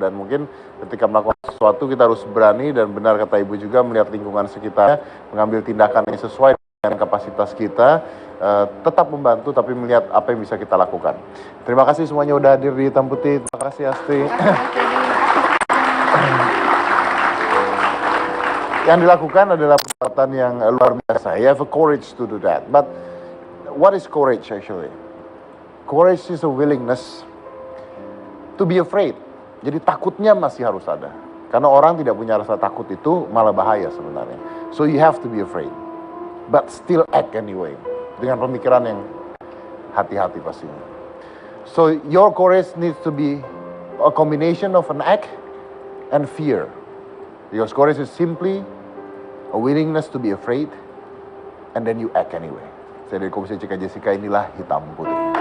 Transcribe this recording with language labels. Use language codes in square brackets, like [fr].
[id] Dan mungkin ketika melakukan sesuatu kita harus berani dan benar kata Ibu juga melihat lingkungan sekitar, mengambil tindakan yang sesuai dengan kapasitas kita, tetap membantu tapi melihat apa yang bisa kita lakukan. Terima kasih semuanya udah hadir di Hitam Putih. Terima kasih Asti. Yang dilakukan adalah perbuatan yang luar biasa. [en] You have a courage to do that. But what is courage actually? Courage is a willingness to be afraid. [id] Jadi takutnya masih harus ada. Karena orang tidak punya rasa takut itu malah bahaya sebenarnya. [en] So you have to be afraid. But still act anyway. [id] Dengan pemikiran yang hati-hati pastinya. [en] So your courage needs to be a combination of an act and fear. Because courage is simply a willingness to be afraid, and then you act anyway. [id] Saya dari Komisi Cika Jessica, inilah Hitam Putih.